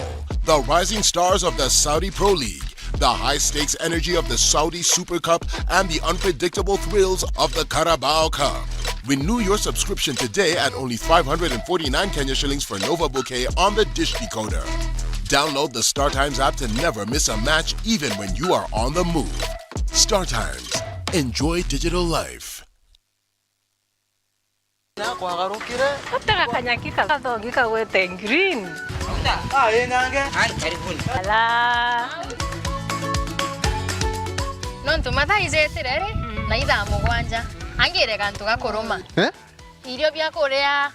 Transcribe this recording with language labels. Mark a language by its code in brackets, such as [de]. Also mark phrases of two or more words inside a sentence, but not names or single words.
[en] The rising stars of the Saudi Pro League, the high-stakes energy of the Saudi Super Cup, and the unpredictable thrills of the Carabao Cup. Renew your subscription today at only 549 Kenya shillings for Nova Bouquet on the Dish Decoder. Download the StarTimes app to never miss a match, even when you are on the move. StarTimes. Enjoy digital life. [mer] Nontu mathaicetireri na ithaa mugwanja angire kantu gakuruma irio bia kuria